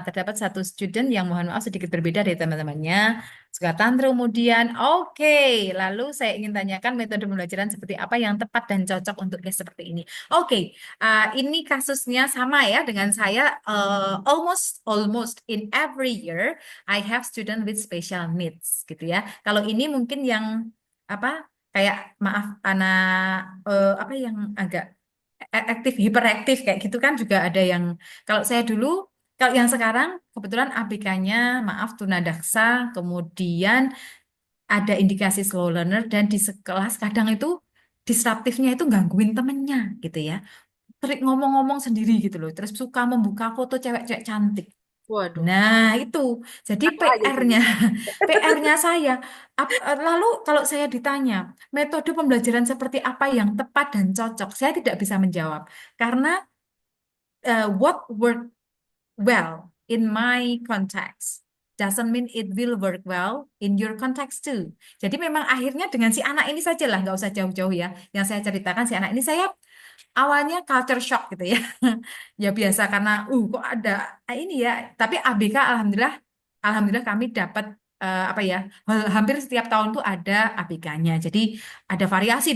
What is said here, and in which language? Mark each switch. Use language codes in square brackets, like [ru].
[id] Terdapat satu student yang mohon maaf sedikit berbeda dari teman-temannya. Suka tantrum kemudian. Oke, lalu saya ingin tanyakan metode pembelajaran seperti apa yang tepat dan cocok untuk case seperti ini. Oke, ini kasusnya sama ya dengan saya. [en] Almost in every year I have student with special needs, [id] gitu ya. Kalau ini mungkin yang apa? Kayak maaf anak apa yang agak aktif hiperaktif kayak gitu kan juga ada yang kalau saya dulu kalau yang sekarang kebetulan ABK-nya maaf tunadaksa kemudian ada indikasi slow learner dan di sekelas kadang itu disruptifnya itu gangguin temennya gitu ya trik ngomong-ngomong sendiri gitu loh terus suka membuka foto cewek-cewek cantik. Waduh, Nah, itu. Jadi apa aja sih? PR-nya saya. Lalu kalau saya ditanya, metode pembelajaran seperti apa yang tepat dan cocok, saya tidak bisa menjawab. [en] Karena what work well in my context doesn't mean it will work well in your context too. [id] Jadi memang akhirnya dengan si anak ini saja lah, nggak usah jauh-jauh ya. Yang saya ceritakan si anak ini saya awalnya culture shock gitu ya. Ya biasa karena kok ada ini ya. Tapi ABK alhamdulillah kami dapat apa ya? Hampir setiap tahun tuh ada ABK-nya. Jadi ada variasi.